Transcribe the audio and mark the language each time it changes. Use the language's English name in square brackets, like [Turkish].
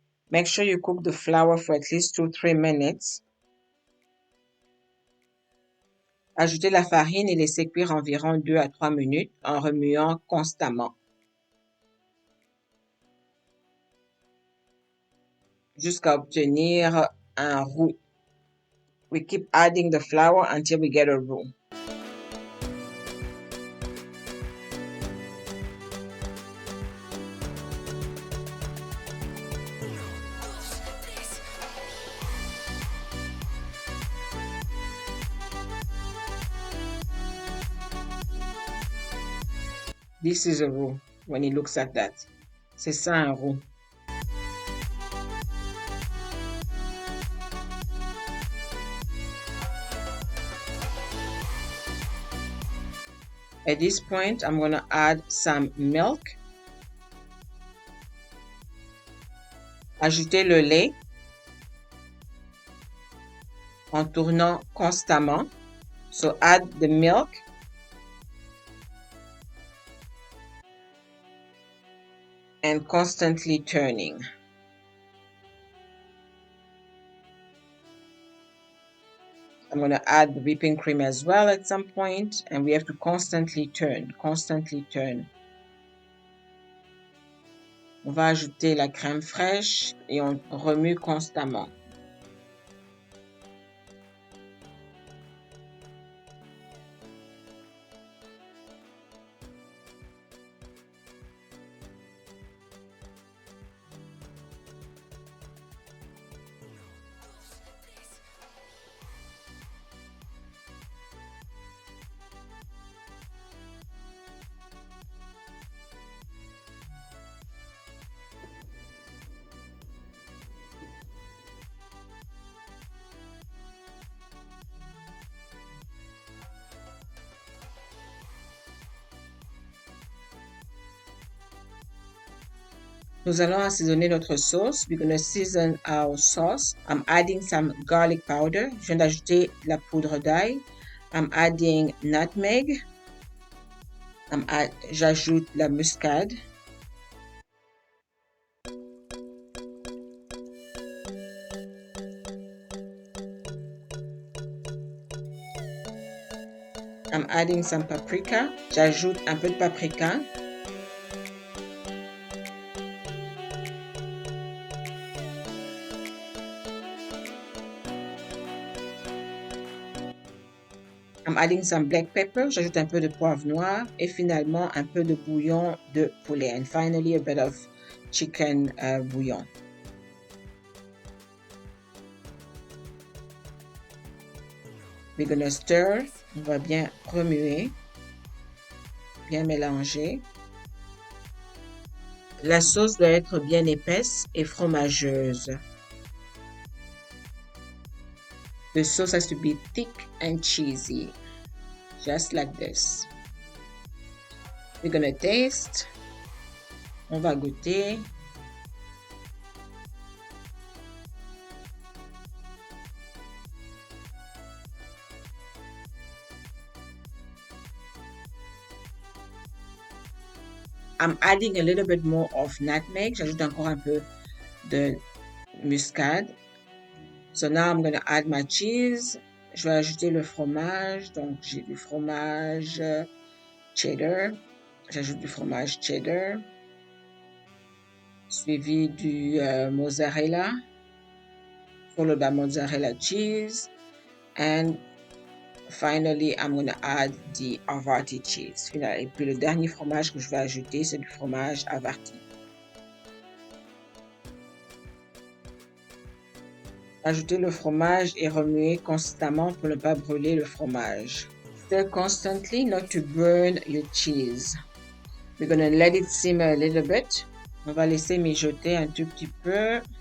[English] Make sure you cook the flour for at least 2-3 minutes. [French] Ajoutez la farine et laissez cuire environ 2 à 3 minutes en remuant constamment. Jusqu'à obtenir un roux. [English] We keep adding the flour until we get a roux. This is a roux when he looks at that. [French] C'est ça un roux. [English] At this point, I'm going to add some milk. [French] Ajoutez le lait en tournant constamment. [English] So add the milk. And constantly turning. I'm going to add the whipping cream as well at some point, and we have to constantly turn. [French] On va ajouter la crème fraîche et on remue constamment. Nous allons assaisonner notre sauce. [English] We're going to season our sauce. I'm adding some garlic powder. [French] Je viens d'ajouter la poudre d'ail. [English] I'm adding nutmeg. [French] J'ajoute la muscade. [English] I'm adding some paprika. [French] J'ajoute un peu de paprika. [English] I'm adding some black pepper. [French] J'ajoute un peu de poivre noir et finalement un peu de bouillon de poulet. [English] And finally a bit of chicken bouillon. We're gonna stir. [French] On va bien remuer, bien mélanger. La sauce doit être bien épaisse et fromageuse. [English] The sauce has to be thick and cheesy, just like this. We're gonna taste. [French] On va goûter. [English] I'm adding a little bit more of nutmeg. [French] J'ajoute encore un peu de muscade. [English] So now I'm going to add my cheese. [French] Je vais ajouter le fromage. Donc, j'ai du fromage cheddar. J'ajoute du fromage cheddar. Suivi du mozzarella. [English] Followed by mozzarella cheese. And finally, I'm going to add the Havarti cheese. [French] Et puis, le dernier fromage que je vais ajouter, c'est du fromage Havarti. Ajoutez le fromage et remuez constamment pour ne pas brûler le fromage. [English] Stir constantly not to burn your cheese. We're going to let it simmer a little bit. [French] On va laisser mijoter un tout petit peu.